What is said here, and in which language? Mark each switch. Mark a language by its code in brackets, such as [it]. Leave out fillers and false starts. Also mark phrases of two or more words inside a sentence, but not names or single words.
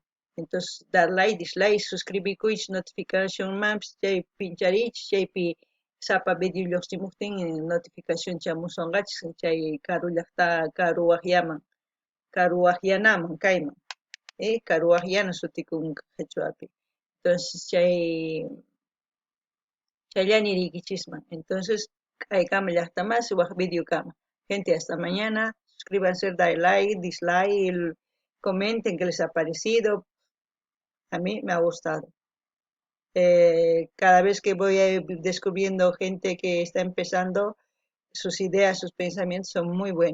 [es] Entonces, dar like, dislike, [qu] suscribikuychis, notificación mampis, chay pincharichis, chaypi sapa video lluqsimuptin notificación chamusonqachis chay karu llaqta karu waqyanaman kayman, karu waqyana sutikun qhichwapi. Entonces, chayllani riykichisman. Entonces, kaykama llaqtamasi waq video kama. [es] Gente, hasta mañana. Suscríbanse, dale like, dislike, comenten qué les ha parecido. A mí me ha gustado. Cada vez que voy descubriendo gente que está empezando, sus ideas, sus pensamientos son muy buenas.